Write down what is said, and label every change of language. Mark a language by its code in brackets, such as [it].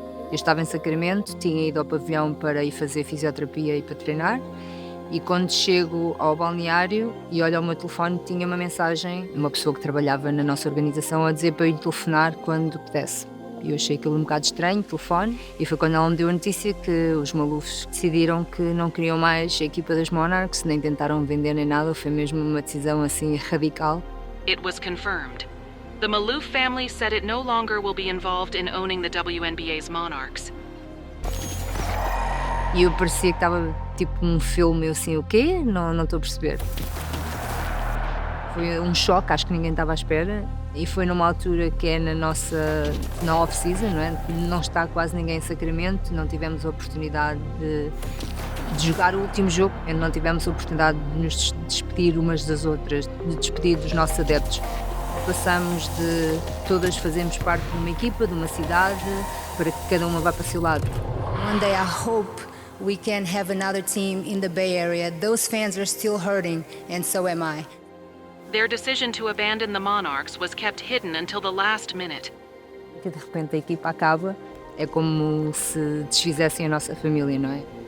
[pt] Eu estava em Sacramento, tinha ido ao pavilhão para ir fazer fisioterapia e para treinar, e quando chego ao balneário e olho ao meu telefone, tinha uma mensagem de uma pessoa que trabalhava na nossa organização a dizer para eu ir telefonar quando pudesse. Eu achei aquilo um bocado estranho, telefone, e foi quando ela me deu a notícia que os Maloufs decidiram que não queriam mais a equipa das Monarchs, nem tentaram vender nem nada, foi mesmo uma decisão assim radical. [en] It was confirmed. The Maloof family said it no longer will be involved in owning the WNBA's Monarchs. [pt] E eu parecia que estava tipo um filme, eu assim, o quê? Não estou a perceber. Foi um choque, acho que ninguém estava à espera. E foi numa altura que é na off-season, não é? Não está quase ninguém em Sacramento, não tivemos a oportunidade de jogar o último jogo, não tivemos a oportunidade de nos despedir umas das outras, de despedir dos nossos adeptos. Passamos de todas fazermos parte de uma equipa, de uma cidade, para que cada uma vá para o seu lado. [en] One day I hope we can have another team in the Bay Area. Those fans are still hurting, and so am I. Their decision to abandon the Monarchs was kept hidden until the last minute. [pt] De repente a equipa acaba, é como se desfizessem a nossa família, não é?